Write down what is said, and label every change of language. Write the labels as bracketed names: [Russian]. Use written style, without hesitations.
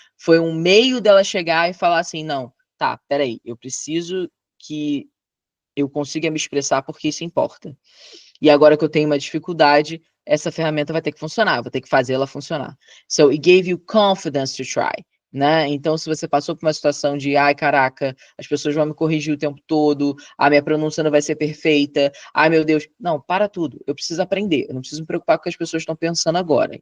[Portuguese] Foi um meio dela chegar e falar assim, não, tá, peraí, eu preciso que eu consiga me expressar porque isso importa. E agora que eu tenho uma dificuldade, essa ferramenta vai ter que funcionar, vou ter que fazer ela funcionar. [English] So, it gave you confidence to try, né? [Portuguese] Então, se você passou por uma situação de, ai, caraca, as pessoas vão me corrigir o tempo todo, a minha pronúncia não vai ser perfeita, ai, meu Deus. Não, para tudo, eu preciso aprender, eu não preciso me preocupar com o que as pessoas estão pensando agora.